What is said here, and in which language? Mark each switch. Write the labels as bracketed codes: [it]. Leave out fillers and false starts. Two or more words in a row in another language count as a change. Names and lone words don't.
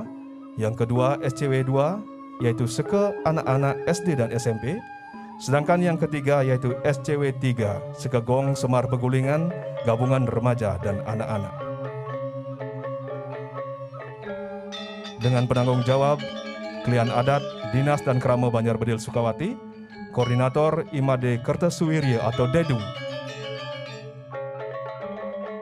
[id] Yang kedua SCW 2, yaitu seke anak-anak SD dan SMP. Sedangkan yang ketiga yaitu SCW 3, sekegong Semar Pegulingan, gabungan remaja dan anak-anak. Dengan penanggung jawab Klian Adat Dinas dan Krama Banjar Bedil Sukawati, Koordinator Imade Kertasuwirya atau Dedu.